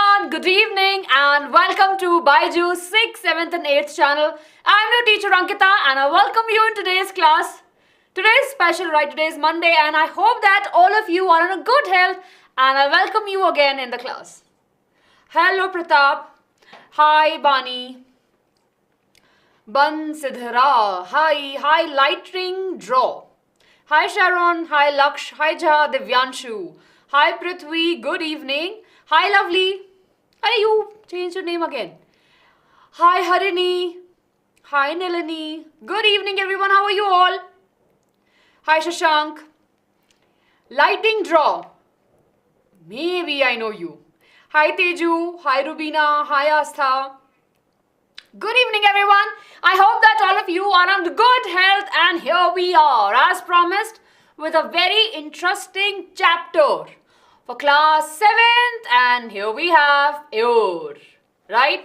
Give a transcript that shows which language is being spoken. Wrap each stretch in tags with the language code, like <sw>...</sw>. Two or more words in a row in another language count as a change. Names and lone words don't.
<en>good evening and welcome to BYJU'S 6th, 7th and 8th channel. I'm your teacher Ankita and I welcome you in today's class. Today's special, right? Today's Monday and I hope that all of you are in a good health and I welcome you again in the class. Hello Pratap. Hi Bani. Ban Sidhara. Hi Lightning Draw. Hi Sharon. Hi Laksh. Hi Jaha Divyanshu. Hi Prithvi. Good evening. Hi Lovely. Hey, you changed your name again. Hi Harini. Hi Nilani. Good evening everyone. How are you all? Hi Shashank. Lightning Draw. Maybe I know you. Hi Teju. Hi Rubina. Hi Astha. Good evening everyone. I hope that all of you are on good health and here we are as promised with a very interesting chapter for class 7th and here we have your, right?</en>